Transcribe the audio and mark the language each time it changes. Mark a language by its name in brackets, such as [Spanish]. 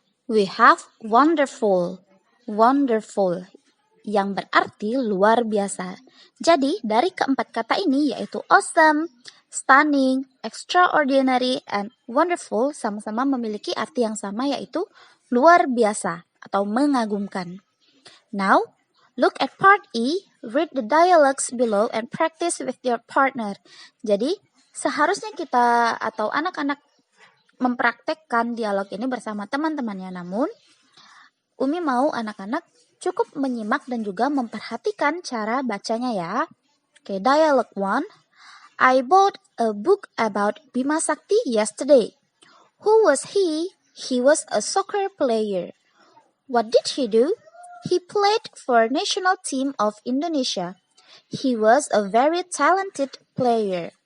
[English] We have wonderful. Wonderful, [Indonesian] yang berarti luar biasa. Jadi, dari keempat kata ini yaitu [English] awesome, stunning, extraordinary, and wonderful [Indonesian] sama-sama memiliki arti yang sama yaitu luar biasa atau mengagumkan. [English] Now, look at part E, read the dialogues below and practice with your partner. [Indonesian] Jadi, seharusnya kita atau anak-anak mempraktekkan dialog ini bersama teman-temannya. Namun, Umi mau anak-anak cukup menyimak dan juga memperhatikan cara bacanya ya. Oke, dialogue 1. [English] I bought a book about Bima Sakti yesterday. Who was he? He was a soccer player. What did he do? He played for national team of Indonesia. He was a very talented player.